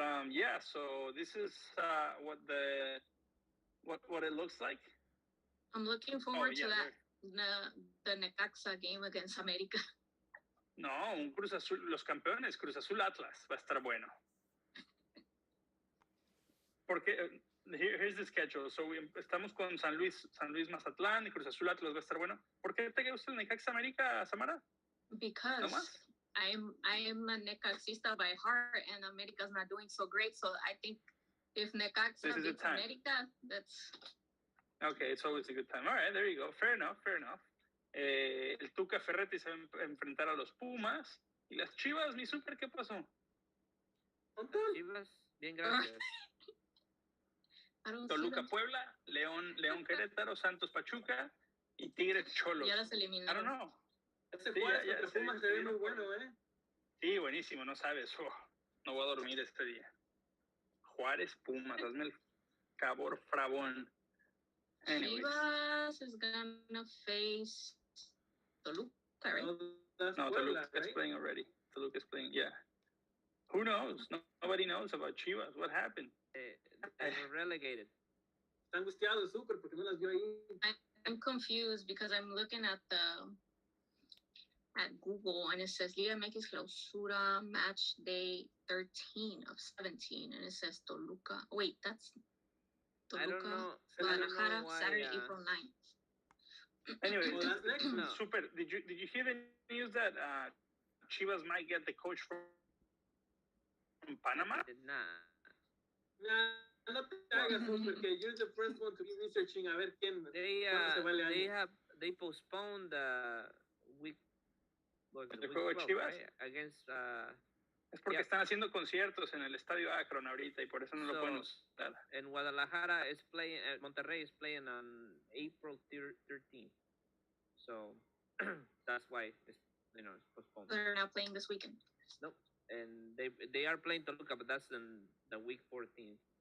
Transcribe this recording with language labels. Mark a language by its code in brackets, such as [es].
[en] Yeah, so this is what it looks like. I'm looking forward to that, the Necaxa game against America. [es] No, un Cruz Azul, los campeones, Cruz Azul Atlas, va a estar bueno. Porque [en] here's the schedule. So [es] estamos con San Luis Mazatlán y Cruz Azul Atlas va a estar bueno. ¿Por qué te gusta el Necaxa América, Samara? [en] Because I am a Necaxista by heart, and America's not doing so great. So I think if Necaxa beats America, that's... Okay, it's always a good time. All right, there you go. Fair enough. [es] El Tuca Ferretti se va a enfrentar a los Pumas. ¿Y las Chivas, mi súper, qué pasó? Chivas, bien, gracias. Toluca Puebla, León Querétaro, Santos Pachuca y Tigres Cholos. Ya las eliminaron. [en] I don't know. [es] Ese Juárez Pumas se ve muy bueno, ¿eh? Sí, buenísimo, no sabes. No voy a dormir este día. Juárez Pumas, hazme el cabor frabón. [en] Anyways. Chivas is gonna face Toluca, right? No, Toluca is playing already. Toluca is playing, yeah. Who knows? Nobody knows about Chivas. What happened? They were relegated. [es] Está angustiado el Super porque no las vio ahí. [en] I'm confused because I'm looking at Google and it says Liga MX Clausura match day 13 of 17 and it says Toluca. Wait, that's Toluca, Guadalajara, Saturday, April 9th. Anyway, well, that's next. No. Super. Did you hear the news that Chivas might get the coach from Panama? I did not. Nah, [es] no te hagas, porque [en] you're the first one to be researching [es] a ver quién. [en] They postponed the week. [es] ¿El juego de Chivas? [en] Right? Against. [es] Es porque están haciendo conciertos en el Estadio Akron ahorita y por eso no lo pueden usar. [en] And Guadalajara is playing, Monterrey is playing on April 13th. So that's why it's postponed. They're not playing this weekend. Nope. And they are playing Toluca, but that's in the week 14th.